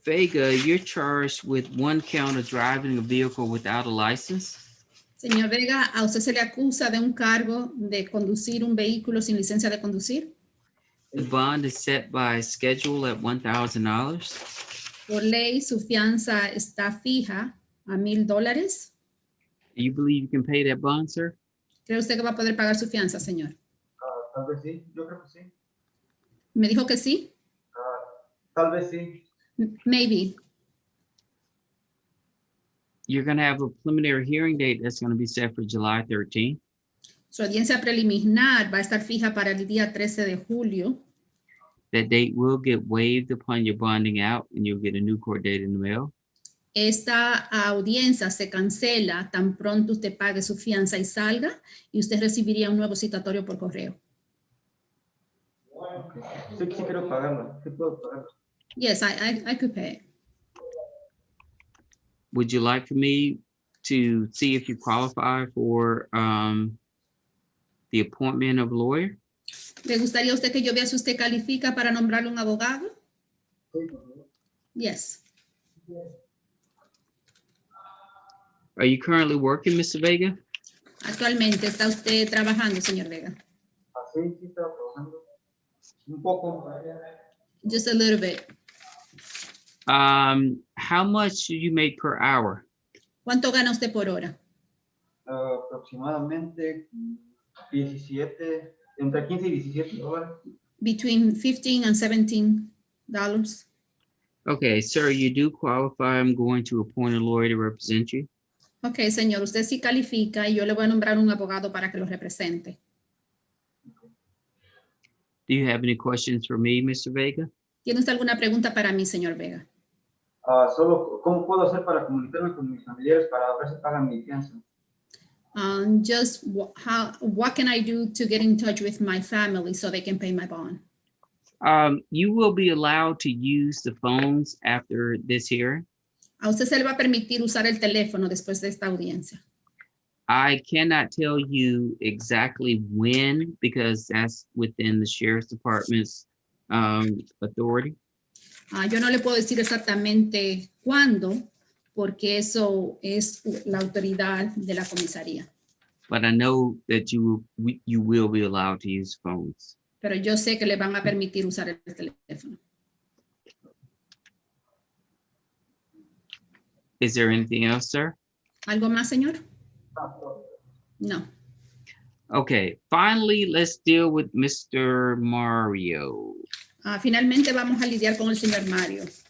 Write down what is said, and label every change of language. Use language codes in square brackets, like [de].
[en] Vega, you're charged with one count of driving a vehicle without a license. [es] señor Vega, a usted se le acusa de un cargo de conducir un vehículo sin licencia de conducir. [en] The bond is set by schedule at $1,000. [es] Por ley, su fianza está fija a $1,000. [en] Do you believe you can pay that bond, sir? [es] ¿Cree usted que va a poder pagar su fianza, señor? Tal vez sí, yo creo que sí. ¿Me dijo que sí? Tal vez sí. [en] Maybe. You're going to have a preliminary hearing date that's going to be set for July 13th. [es] Su audiencia preliminar va a estar fija para el día 13 de julio. [en] That date will get waived upon your bonding out, and you'll get a new court date in the mail. [es] Esta audiencia se cancela tan pronto usted pague su fianza y salga, y usted recibiría un nuevo citatorio por correo. Okay. Sí, sí quiero pagarlo. Sí puedo pagarlo. [en] Yes, I could pay it. Would you like for me to see if you qualify for the appointment of a lawyer? [es] ¿Le gustaría a usted que yo vea si usted califica para nombrarle un abogado? Sí. [en] Yes. Are you currently working, Mr. Vega? [es] Actualmente, ¿está usted trabajando, señor Vega? Sí, sí estaba trabajando. Un poco. [en] Just a little bit. How much do you make per hour? [es] ¿Cuánto gana usted por hora? Aproximadamente 17, entre 15 y 17 dólares. [en] Between $15 and $17. Okay, sir, you do qualify. I'm going to appoint a lawyer to represent you. [es] Ok, señor, usted sí califica y yo le voy a nombrar un abogado para que lo represente. [en] Do you have any questions for me, Mr. Vega? [es] ¿Tiene usted alguna pregunta para mí, señor Vega? Solo, ¿cómo puedo hacer para comunicarme con mis familiares para ver si pagan mi fianza? [en] Just what can I do to get in touch with my family so they can pay my bond? You will be allowed to use the phones after this hearing. [es] A usted se le va a permitir usar el teléfono después de esta audiencia. [en] I cannot tell you exactly when because that's within the sheriff's department's authority. [es] Yo no le puedo decir exactamente cuándo, porque eso es la autoridad de la comisaría. [en] But I know that you will be allowed to use phones. [es] Pero yo sé que le van a permitir usar el teléfono. [en] Is there anything else, sir? [es] ¿Algo más, señor? No. [en] Okay, finally, let's deal with Mr. Mario. [es] Finalmente vamos a lidiar con el señor Mario.